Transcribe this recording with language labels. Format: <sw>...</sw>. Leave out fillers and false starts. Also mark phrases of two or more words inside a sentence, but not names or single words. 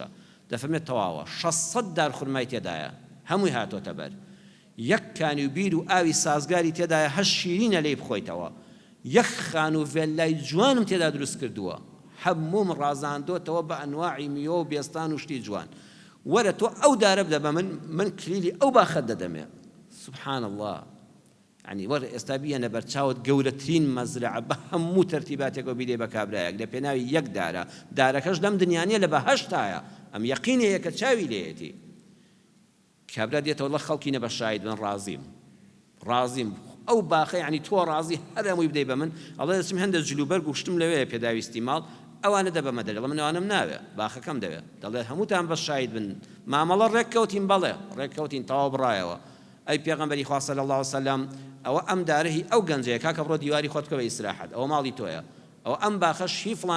<ckb>دەفەرمێت تەواوە 600 دار خورمای تێدایە هەمووی هاتۆتە بەر یەک کانی و بیر و ئاوی سازگاری تێدایە هەر شیرینە لێی بخۆیتەوە یەک خان و ڤێلای جوانم تێدا دروست کردووە هەمووم ڕازاندۆتەوە بە ئەنواعی میوە و بێستان و شتی جوان وەرە تۆ ئەو دارە بدە بە من کلیلی ئەو باخەت دەدەمێ</ckb> <ar>سبحان الله يعني</ar> <ckb>وەرە ئێستا بیەنە بەرچاوت گەورەترین مەزرعە بە هەموو تەرتیباتێکەوە بیدێ بە کابرایەک لە پێناوی یەک دارە دارەکەش لەم دنیانیە لە بەهەشتایە ئەم یەقینەیە کە چاوی لێیەتی کابرا دێتەوە لە خەڵکی نە بە شاید من ڕازیم ئەو باخە یعنی تۆ ڕازی هەر هەمووی بدەی بە من ئەڵێ دەچم هەندێک جلوبەرگ و شتم لەوەیە پێداویستی ماڵ ئەوانە دەبەمە دەرێ لە منەوانم ناوێ باخەکەم دەوێت دەڵێ هەمووتان بە شاید بن مامەڵە ڕێککەوتین بەڵێ ڕێککەوتین تەواو بڕایەوە ئەی پێغەمبەری خوا</ckb> <ar>صلی الله عليه وسلم</ar> <ckb>ئەوە ئەم دارەهی ئەو گەنجەیە کاکە بڕۆ دیواری خۆت بکە بە ئیسراحەت ئەوە ماڵی تۆیە ئەوە ئەم باخەش هی فڵان</ckb>